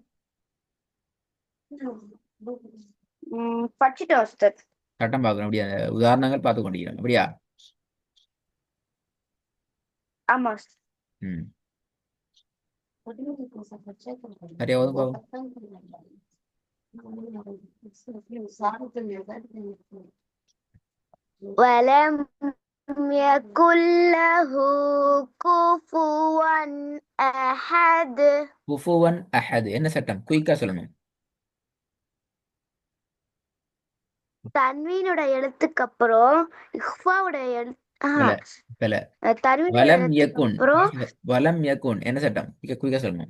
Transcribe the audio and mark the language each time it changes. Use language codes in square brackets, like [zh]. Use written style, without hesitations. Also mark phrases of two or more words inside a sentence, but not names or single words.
[ta] படிச்சுட்டோம் சார். சட்டம் பார்க்கணும் அப்படியா? உதாரணங்கள் பார்த்து கொண்டிருக்கிறோம் அப்படியா? ஆமா சார். ம். சரியா ஓதும் பாப்போம். [ar] ولم يكن له كفوا أحد. كفوا أحد [ta] என்ன சட்டம்? குயிக்கா சொல்லணும். தன்வீனோட எழுத்துக்கு அப்புறம் இஃபாவோட பல பல தன்வீனோட வலம் எழுத்துக்கு யகுன். அப்புறம் [ar] ولم يكن [ta] என்ன சட்டம்? குயிக்கா சொல்லணும்.